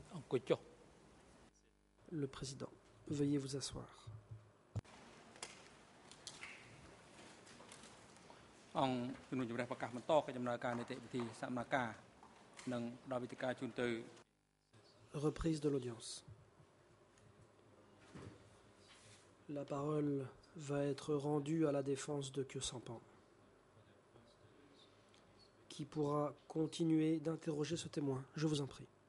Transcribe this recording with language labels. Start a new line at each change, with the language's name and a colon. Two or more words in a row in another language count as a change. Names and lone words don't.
French: Le président, veuillez vous asseoir.
Khmer: អង្គជំនុំជម្រះប្រកាសបន្តកិច្ចដំណើរការនីតិវិធីសកម្មការនិងផ្ដល់វិធីការជូនទៅ
French: Reprise de l'audience. La parole va être rendue à la défense de Khieu Samphan, qui pourra continuer d'interroger ce témoin. Je vous en prie.